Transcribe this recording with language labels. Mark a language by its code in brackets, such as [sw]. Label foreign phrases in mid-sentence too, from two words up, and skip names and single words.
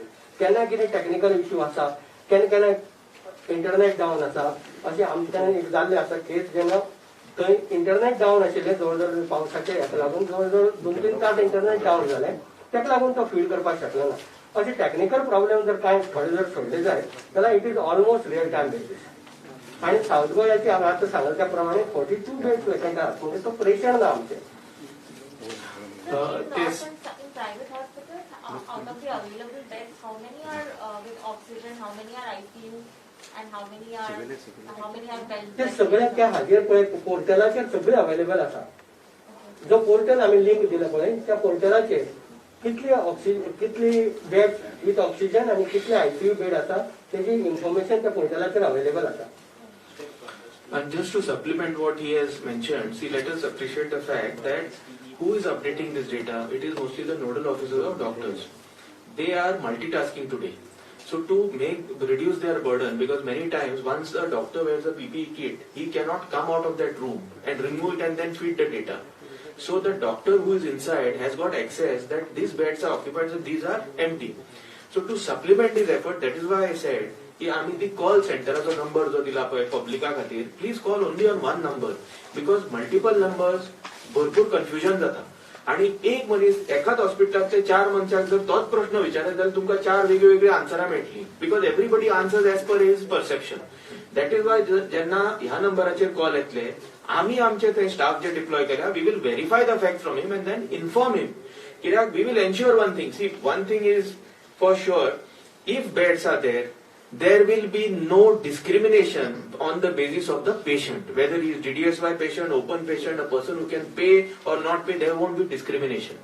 [kok] केन्ना कितें [en] technical issue [kok] आसा, केन्ना [en] internet down [kok] आसा, अशें आमच्यान एक जाल्लें आसा केस जेन्ना थंय [en] internet down [kok] आशिल्लें जवळ जवळ पावसाचें हेका लागून जवळ जवळ 2-3 तास [en] internet down [kok] जालें, ताका लागून तो फीड करपाक शकलो ना. अशें [en] technical problem [kok] जर कांय थोडे जर सोडले जाय जाल्यार [en] it is almost real time basis. [kok] आनी सावथ गोंयाचे हांवें आतां सांगले त्या प्रमाणे 42 [en] beds vacant [kok] आसात, म्हणजे तो प्रेशर ना आमचें. [en] Yes. In private hospitals, out of the available beds, how many are with oxygen, how many are ICU, and how many are beds? [kok] ते सगळे त्या हाजेर पळय पोर्टलाचेर सगळे अवेलेबल आसा. जो पोर्टल आमी लिंक दिला पळय त्या पोर्टलाचेर कितली [en] bed with oxygen [kok] आणि कितले [en] ICU bed [kok] आसा तेजी इन्फॉर्मेशन त्या पोर्टलाचेर अवेलेबल आसा. [en] And just to supplement what he has mentioned, see, let us appreciate the fact that who is updating this data? It is mostly the nodal officers of doctors. They are multitasking today. So to reduce their burden, because many times once the doctor wears a PPE kit, he cannot come out of that room and remove it and then feed the data. So the doctor who is inside has got access that these beds are occupied, so these are empty. So to supplement this effort, that is why I said, [kok] की आम्ही ती कॉल सेंटराचो नंबर जो दिला पळय पब्लिका खातीर, [en] please call only on one number, because multiple numbers [kok] भरपूर कन्फ्युजन जाता. आणि एक मनीस एकाच हॉस्पिटलांतले 4 मनशाक जर तोच प्रश्न विचारत जाल्यार तुमकां 4 वेगळी आन्सरां मेळटली, [en] because everybody answers as per his perception. That is why [kok] जेन्ना ह्या नंबराचेर कॉल येतले, आमी आमचे थंय स्टाफ जे डिप्लॉय केल्या, [en] we will verify the fact from him and then inform him. कित्याक we will ensure one thing, see one thing is for sure, if beds are there will be no discrimination on the basis of the patient, whether he is DDSY patient, open patient, a person who can pay or not pay, there won't be discrimination.